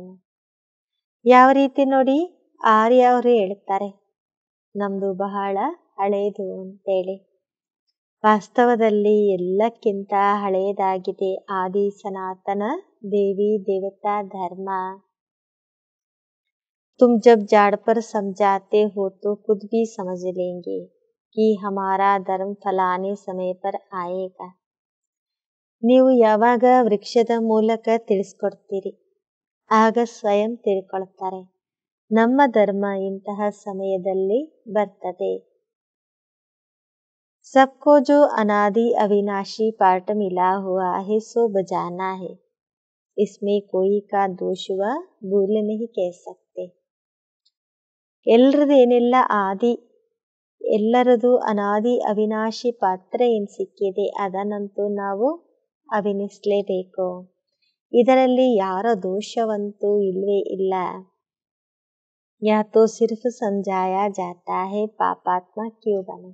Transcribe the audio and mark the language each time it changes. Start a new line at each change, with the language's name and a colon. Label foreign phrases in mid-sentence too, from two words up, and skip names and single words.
Kannada: ಯಾವ ರೀತಿ ನೋಡಿ, ಆರ್ಯ ಅವರು ಹೇಳ್ತಾರೆ ನಮ್ದು ಬಹಳ ಹಳೇದು ಅಂತೇಳಿ. ವಾಸ್ತವದಲ್ಲಿ ಎಲ್ಲಕ್ಕಿಂತ ಹಳೆಯದಾಗಿದೆ ಆದಿ ಸನಾತನ ದೇವಿ ದೇವತಾ ಧರ್ಮ.
Hindi: तुम जब जाड़ पर समझाते हो तो खुद भी समझ लेंगे कि हमारा धर्म फलाने समय पर आएगा.
Kannada: ನೀವು ಯಾವಾಗ ವೃಕ್ಷದ ಮೂಲಕ ತಿಳಿಸ್ಕೊಡ್ತೀರಿ, ಆಗ ಸ್ವಯಂ ತಿಳ್ಕೊಳ್ತಾರೆ ನಮ್ಮ ಧರ್ಮ ಇಂತಹ ಸಮಯದಲ್ಲಿ ಬರ್ತದೆ.
Hindi: सबको जो अनादि अविनाशी पाठ मिला हुआ है सो बजाना है. इसमें कोई का दोष व भूल नहीं कह सकते.
Kannada: ಎಲ್ಲರದೇನೆಲ್ಲ ಆದಿ, ಎಲ್ಲರದು ಅನಾದಿ ಅವಿನಾಶಿ ಪಾತ್ರ ಏನು ಸಿಕ್ಕಿದೆ ಅದನ್ನಂತೂ ನಾವು ಅಭಿನಯಿಸಲೇಬೇಕು. ಇದರಲ್ಲಿ ಯಾರ ದೋಷವಂತೂ ಇಲ್ವೇ ಇಲ್ಲ.
Hindi: या तो सिर्फ समझाया जाता है पापात्मा क्यों बने.